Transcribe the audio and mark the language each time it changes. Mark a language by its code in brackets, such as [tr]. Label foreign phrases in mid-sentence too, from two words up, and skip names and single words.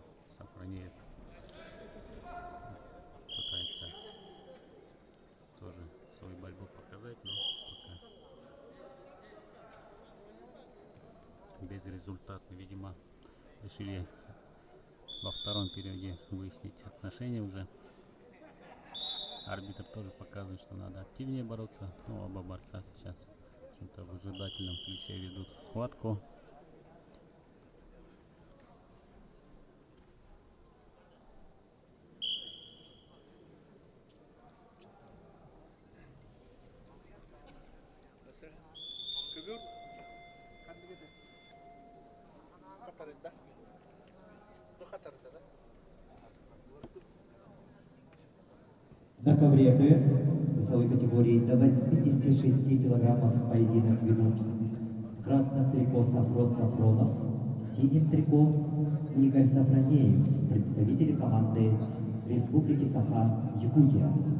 [ru] Сафронеев пытается тоже свою борьбу показать, но пока безрезультатно. Видимо, решили во втором периоде выяснить отношения уже. Арбитр тоже показывает, что надо активнее бороться. Ну, оба борца сейчас в выжидательном ключе ведут схватку. Kömür. Katarında. Bu Katarında da. На ковре Б весовой категории до 86 килограммов поединок ведут в красном трико Сафрон Сафронов, в синем трико Игорь Сафронеев, представители команды Республики Саха-Якутия.